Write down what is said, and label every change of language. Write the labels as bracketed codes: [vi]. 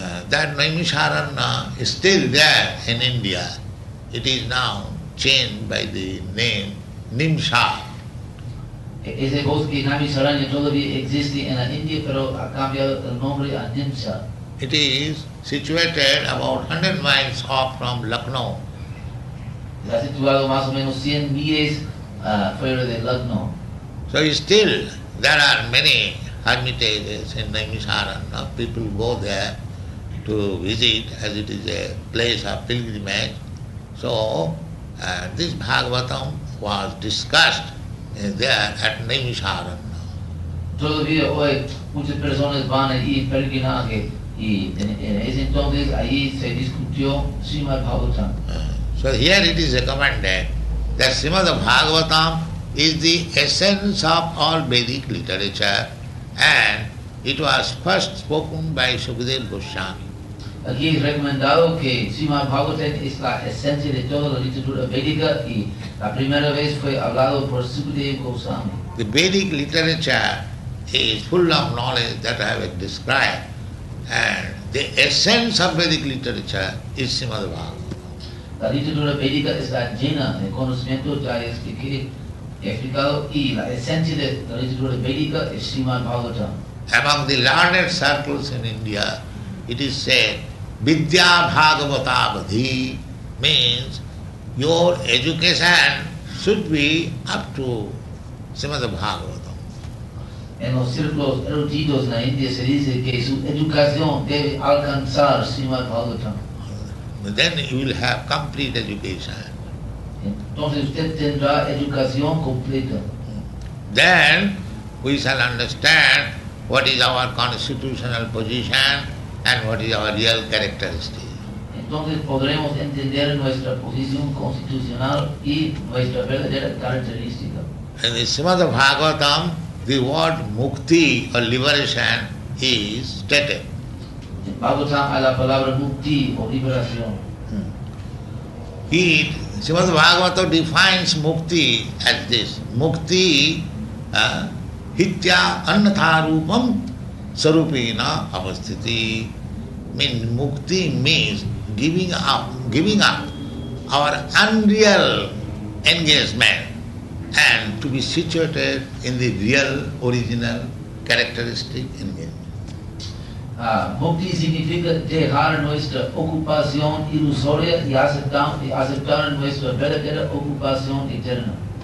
[en] That Naimisharanya is still there in India. It is now changed by the name Nimsha. [es] Ese bosque Naimisharanya todavía existe en la India, pero ha cambiado el nombre a Nimsha. [en] It is situated about 100 miles off from Lucknow. [es] Está situado más o menos 100 millas fuera de Lucknow. [en] So still there are many hermitages in Naimisharanya. People go there to visit as it is a place of pilgrimage. So this Bhagavatam was discussed there at Naimisharanya. [es] Todavía hoy muchas personas van allí en peregrinaje y en ese entonces allí se discutió Srimad Bhagavatam. [en] So here it is recommended that Srimad Bhagavatam is the essence of all Vedic literature, and it was first spoken by Sukadeva Goswami. [es] Aquí es recomendado que Srimad Bhagavatam es la esencia de toda la literatura védica y la primera vez fue hablado por Sukadeva Goswami. [en] The Vedic literature is full of knowledge that I have described, and the essence of Vedic literature is Srimad Bhagavatam. [es] La literatura védica está llena de conocimiento, ya explicado, y la esencia de la literatura védica es Srimad Bhagavatam. [en] Among the learned circles in India, it is said, [sa] Vidya Bhagavata-vadhi [en] means your education should be up to Srimad Bhagavatam. [es] En los círculos eruditos en la India se dice que su educación debe alcanzar Srimad Bhagavatam. [en] Then you will have complete education. [es] Entonces usted tendrá educación completa. [en] Then we shall understand what is our constitutional position and what is our real characteristic. [es] Entonces podremos entender nuestra posición constitucional y nuestra verdadera característica. [en] In the Srimad Bhagavatam, the word mukti or liberation is stated. [es] En Bhagavatam hay la palabra mukti o liberación. [en] Srimad Bhagavatam defines mukti as this. Mukti [sa] hitya annatha rupam sarupena avasthiti. [en] Means mukti means giving up our unreal engagement and to be situated in the real, original, characteristic engagement. [es] Mukti significa dejar nuestra ocupación ilusoria y aceptar nuestra verdadera ocupación eterna.